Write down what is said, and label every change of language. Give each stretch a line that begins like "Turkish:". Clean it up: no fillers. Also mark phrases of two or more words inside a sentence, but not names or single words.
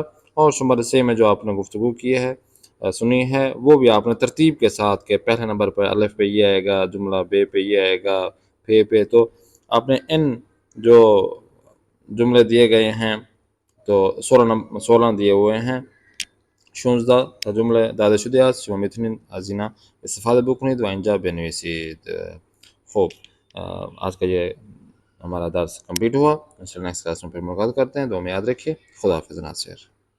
Urdu: اور شمار 3 میں جو آپ نے گفتگو کی ہے سنی ہے وہ بھی آپ نے ترتیب کے ساتھ کہ پہلے نمبر پر الف پہ یہ آئے گا، جملہ بے پہ یہ آئے گا، پھے پہ، تو آپ نے ان جو جملے دیے گئے ہیں تو 16 دیے ہوئے ہیں.
Persian: 16 تا جمله داده شده است. شما میتونید از اینا استفاده بکنید و اینجا بنویسید.
Urdu: خب آج کا یہ ہمارا درس کمپلیٹ ہوا. انشاءاللہ
English: next class
Urdu: میں پھر ملاقات کرتے ہیں. دعا میں یاد رکھیے. خدا حافظ ناصر.